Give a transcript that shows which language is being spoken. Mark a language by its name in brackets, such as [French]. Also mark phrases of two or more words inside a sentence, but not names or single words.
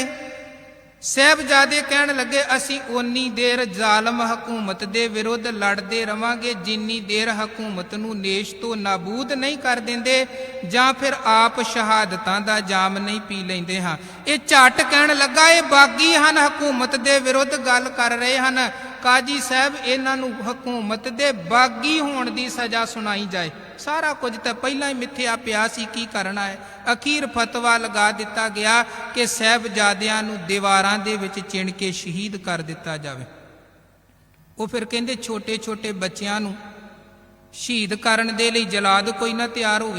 [Punjabi] ਸਾਹਿਬਜ਼ਾਦੇ ਕਹਿਣ ਲੱਗੇ ਅਸੀਂ ਓਨੀ ਦੇਰ ਜਾਲਮ ਹਕੂਮਤ ਦੇ ਵਿਰੁੱਧ ਲੜਦੇ ਰਵਾਂਗੇ ਜਿੰਨੀ ਦੇਰ ਹਕੂਮਤ ਨੂੰ ਨੇਸ਼ ਤੋ ਨਾਬੂਦ ਨਹੀਂ ਕਰ ਦੇਂਦੇ ਜਾਂ ਫਿਰ ਆਪ ਸ਼ਹਾਦਤਾਂ ਦਾ ਜਾਮ ਨਹੀਂ ਪੀ ਲੈਂਦੇ ਹਾਂ। ਯੇ ਝੱਟ ਕਹਿਣ ਲੱਗਾ ਯੇ ਬਾਗੀ ਹਨ, ਹਕੂਮਤ ਦੇ ਵਿਰੁੱਧ ਗੱਲ ਕਰ ਰਹੇ ਹਨ। ਕਾਜ਼ੀ ਸਾਹਬ ਇਨ੍ਹਾਂ ਨੂੰ ਹਕੂਮਤ ਦੇ ਬਾਗੀ ਹੋਣ ਦੀ ਸਜ਼ਾ ਸੁਣਾਈ ਜਾਏ। ਸਾਰਾ ਕੁਝ ਤਾਂ ਪਹਿਲਾਂ ਹੀ ਮਿੱਥਿਆ ਪਿਆ ਸੀ, ਕੀ ਕਰਨਾ ਹੈ। ਅਖੀਰ ਫਤਵਾ ਲਗਾ ਦਿੱਤਾ ਗਿਆ ਕਿ ਸਾਹਿਬਜ਼ਾਦਿਆਂ ਨੂੰ ਦੀਵਾਰਾਂ ਦੇ ਵਿੱਚ ਚਿਣ ਕੇ ਸ਼ਹੀਦ ਕਰ ਦਿੱਤਾ ਜਾਵੇ। ਉਹ ਫਿਰ ਕਹਿੰਦੇ ਛੋਟੇ ਛੋਟੇ ਬੱਚਿਆਂ ਨੂੰ ਸ਼ਹੀਦ ਕਰਨ ਦੇ ਲਈ ਜਲਾਦ ਕੋਈ ਨਾ ਤਿਆਰ ਹੋਵੇ।